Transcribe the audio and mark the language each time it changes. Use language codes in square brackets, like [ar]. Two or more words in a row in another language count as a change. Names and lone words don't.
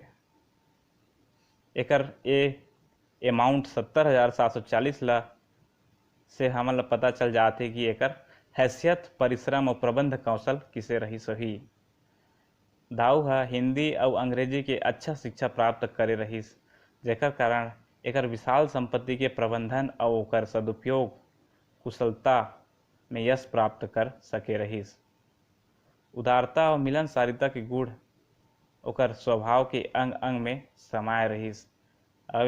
[hne] एकर ये अमाउंट 70,740 ला से हमन पता चल जाते कि एकर हैसियत, परिश्रम और प्रबंध कौशल किसे रही सही। दाऊ हिंदी और अंग्रेजी के अच्छा शिक्षा प्राप्त करे रहीस, जेकर कारण एकर विशाल संपत्ति के प्रबंधन और ओकर सदुपयोग कुशलता में यश प्राप्त कर सके रहीस। उदारता और मिलनसारिता के गुण ओकर स्वभाव के अंग अंग में समाये रहीस।